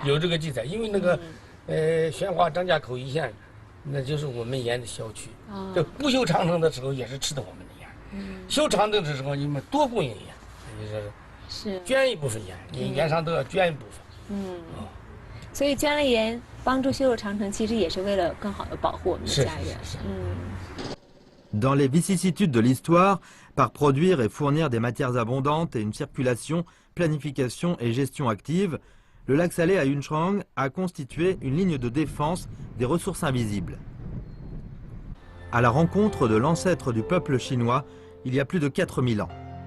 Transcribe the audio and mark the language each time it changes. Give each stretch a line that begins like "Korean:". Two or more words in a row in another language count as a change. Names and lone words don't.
Chinese: 有这个记载，因为那个宣化张家口一线，那就是我们盐的销区。这不修长城的时候也是吃的我们的盐，修长城的时候你们多供应盐，就是捐一部分盐，你盐商都要捐一部分。所以捐了盐，帮助修筑长城，其实也是为了更好的保护我们的家园。
French: Dans les vicissitudes de l'histoire, par produire et fournir des matières abondantes et une circulation, planification et gestion active, le lac salé à Yunchuang a constitué une ligne de défense des ressources invisibles. À la rencontre de l'ancêtre du peuple chinois, il y a plus de 4000 ans.